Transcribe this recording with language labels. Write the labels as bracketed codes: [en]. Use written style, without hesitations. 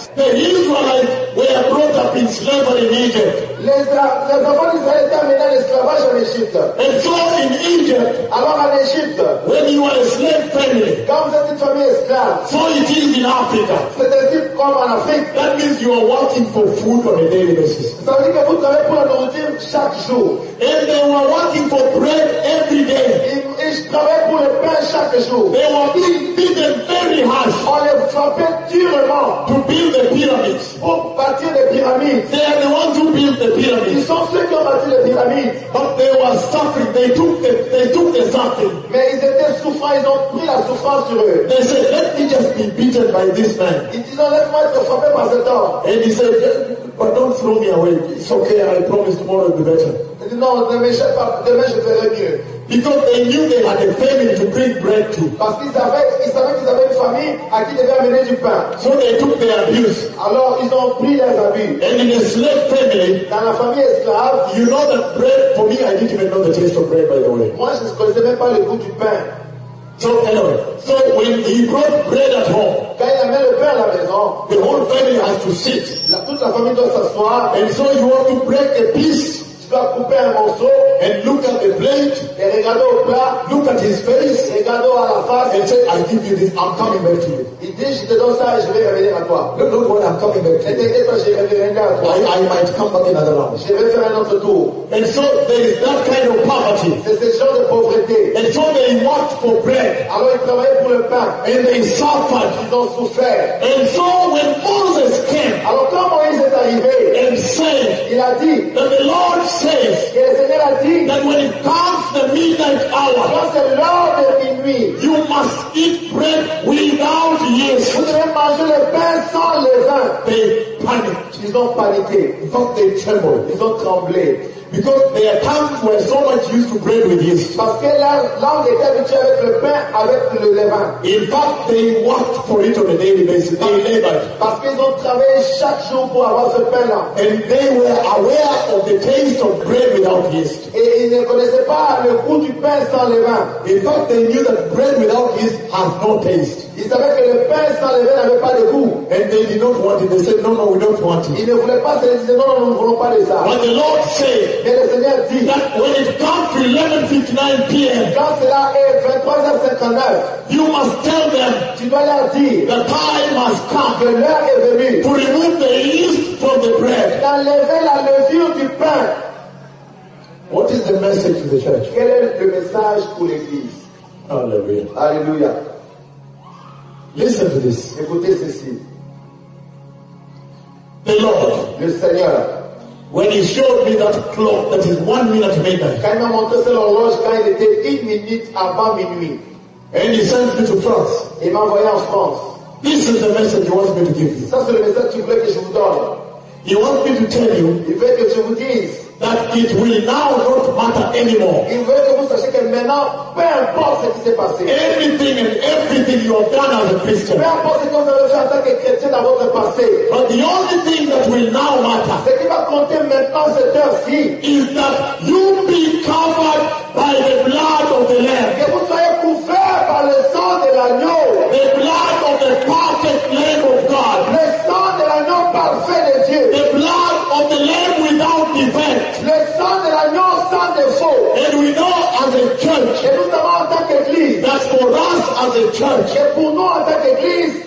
[en] The Israelites were brought up in slavery in Egypt. [fr] Les enfants d'Israël étaient amenés à l'esclavage en Égypte. [en] And so in Egypt, [fr] alors en Égypte, [en] when you are a slave family, [fr] quand vous êtes une famille esclave, [en] so it is in Africa. [fr] C'est ainsi comme en Afrique. [en] That means you are working for food on a daily basis. [fr] Ça veut dire que vous travaillez pour la nourriture chaque jour. [en] And they were working for bread every day. [fr] Ils travaillaient pour le pain chaque jour. [en] They were being beaten very harsh. [fr] On les frappait durement. [en] To build the pyramids. [fr] Pour bâtir les pyramides. [en] They are the ones who build the pyramids. [fr] Ils sont ceux qui ont bâti les pyramides. [en] But they were suffering. They took the suffering. [fr] Mais ils étaient souffrants. Ils ont pris la souffrance sur eux. [en] They said, let me just be beaten by this man. [fr] Ils disaient, laisse-moi être frappé par cet homme. [en] And he said, but don't throw me away. It's okay. I promise tomorrow will be better. [fr] Non, demain je ferai mieux. [en] Because they knew they had a family to bring bread to. [fr] Parce qu'ils avaient, ils savaient qu'ils avaient une famille à qui devait amener du pain. [en] So they took their abuse. [fr] Alors ils ont pris leurs habits. [en] And in a slave family, [fr] dans la famille esclave, [en] you know that bread for me, I didn't even know the taste of bread by the way. [fr] Moi je ne connaissais même pas le goût du pain. [en] So anyway, so when he brought bread at home, [fr] quand il amène le pain à la maison, [en] the whole family has to sit. [fr] La, toute la famille doit s'asseoir. [en] And so you want to break a piece. [fr] Tu vas couper un morceau [en] and look at the plate, [fr] et regarder au plat, [en] look at his face, [fr] regarder à la face, [en] and say, I give you this, I'm coming back to you. [fr] Il dit, je te donne ça et je vais revenir à toi. [en] Look, look what I'm coming back to. [fr] Et t'inquiète pas, je vais revenir à toi. [en] I might come back another round. [fr] Je vais faire un autre tour. [en] And so there is that kind of poverty. [fr] C'est ce genre de pauvreté. [en] And so they worked for bread. [fr] Alors ils travaillaient pour le pain. [en] And they suffered. [fr] Ils ont souffert. [en] And so when Moses came, [fr] alors quand Moïse est arrivé, [en] and said, [fr] il a dit, [en] that the Lord says, [fr] et le Seigneur a dit, [en] that when it comes the midnight hour, [fr] quand c'est l'heure de minuit, [en] you must eat bread without yeast. [fr] Vous devez manger le pain sans levain. [en] They panicked. [fr] Ils ont paniqué. [en] In fact, they trembled. [fr] Ils ont tremblé. [en] Because there are times where so much used to bread with yeast. [fr] Parce que là, l'homme était habitué avec le pain avec le levain. [en] In fact, they worked for it on a daily basis. [fr] Parce, [en] they labored. [fr] Parce qu'ils ont travaillé chaque jour pour avoir ce pain-là. [en] And they were aware of the taste of bread without yeast. [fr] Et ils ne connaissaient pas le goût du pain sans levain. [en] In fact, they knew that bread without yeast has no taste. [fr] Ils savaient que le pain sans levain n'avait pas de goût. [en] And they did not want it. They said, no, no, we don't want it. [fr] Ils ne voulaient pas, ils disaient, non, non, nous ne voulons pas de ça. [en] But the Lord said, [fr] mais le Seigneur dit, [en] that when it comes to 11:59 p.m. [fr] quand cela est 23h59, [en] you must tell them, [fr] tu dois leur dire, [en] the time has come, [fr] que l'heure est venue, [en] to remove the yeast from the bread, [fr] d'enlever la levure du pain. [en] What is the message to the church? [fr] Quel est le message pour l'église? [en] Hallelujah. [fr] Alléluia. [en] Listen to this. [fr] Écoutez ceci. [en] The Lord, [fr] le Seigneur, [en] when he showed me that clock, that is 1 minute midnight. [fr] Quand il m'a montré cette horloge, quand il était 1 minute avant minuit. [en] And he sent me to France. [fr] Il m'a envoyé en France. [en] This is the message he wants me to give you. [fr] Ça c'est le message qu'il voulait que je vous donne. [en] He wants me to tell you. [fr] Il veut que je vous dise. [en] That it will now not matter anymore. [fr] Il veut que vous sachiez que maintenant, peu importe ce qui s'est passé. [en] Anything and everything you have done as a Christian. [fr] Peu importe ce que vous avez fait en tant que chrétien dans votre passé. [en] But the only thing that will now matter. [fr] Ce qui va compter maintenant cette heure-ci. [en] Is that you be covered by the blood of the Lamb. [fr] Que vous soyez couvert par le sang de l'agneau. [en] The blood of the perfect Lamb of God. [fr] Le sang de l'agneau parfait de Dieu. [en] The blood of the Lamb without defect. [fr] Le sang de l'agneau sans défaut. [en] And we know as a church. [fr] Et nous savons en tant qu'église. [en] That for us as a church. [fr] Et pour nous en tant qu'église.